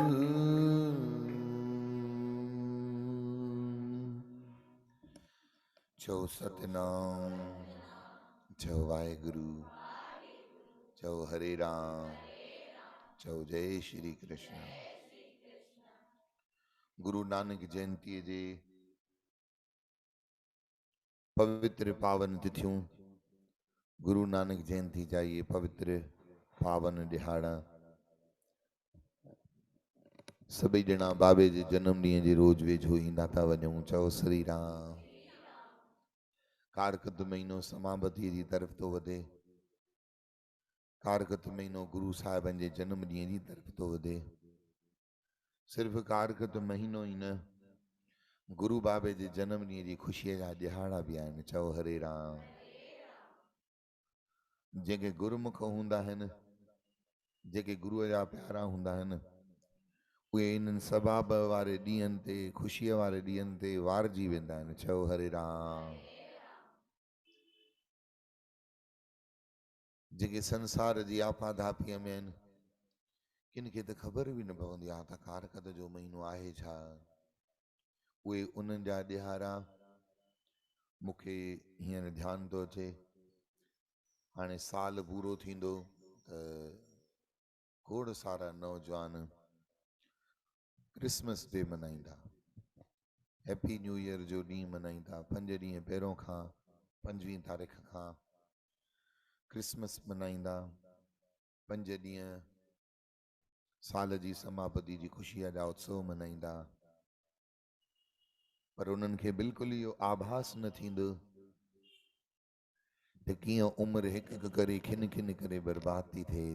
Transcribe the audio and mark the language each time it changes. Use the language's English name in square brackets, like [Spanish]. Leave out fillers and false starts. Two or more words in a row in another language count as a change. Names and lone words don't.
[Sindhi] चौ सतनाम, चौ वाहेगुरु, चौ हरे राम, चौ जय श्री कृष्ण। गुरु नानक जयंती जे पवित्र पावन तिथियों, गुरु नानक जयंती जा ये पवित्र पावन दिहाड़ा सभी जना बाबे जे जन्म ॾींहं जे रोज वेझो ईंदा था वञूं। चओ श्री राम। कारकत महीनो समापति जी तरफ तो वधे, कारकत महीनो गुरु साहिबन जे जन्म ॾींहं जी तरफ तो वधे। सिर्फ कारकत महीनो ही न, गुरु बाबे जे जन्म ॾींहं जी ख़ुशीअ जा ॾिहाड़ा बि आहिनि। चओ हरे राम। जेके गुरुमुख हूंदा आहिनि, जेके गुरुअ जा प्यारा हूंदा आहिनि, उहे इन्हनि सबाब वारे ॾींहंनि ते, ख़ुशीअ वारे ॾींहंनि ते वारजी वेंदा आहिनि। चओ हरे राम। जेके संसार जी आपाधापीअ में आहिनि, किन खे त ख़बर बि न पवंदी आहे त कारकत जो महीनो आहे छा। उहे उन्हनि जा ॾिहाड़ा मूंखे हींअर ध्यानु थो अचे। हाणे साल पूरो थींदो त खोड़ सारा नौजवान [English] Christmas Day [Sindhi] मनाईंदा, [English] Happy New Year [Sindhi] जो ॾींहुं मनाईंदा। 5 ॾींहं पहिरों खां 25 तारीख़ खां क्रिसमस मनाईंदा। 5 ॾींहं साल जी समापति जी ख़ुशीअ जा उत्सव मनाईंदा। पर उन्हनि खे बिल्कुलु इहो आभास न थींदो त कीअं उमिरि हिकु हिकु करे खिन खिन करे बर्बाद थी थिए।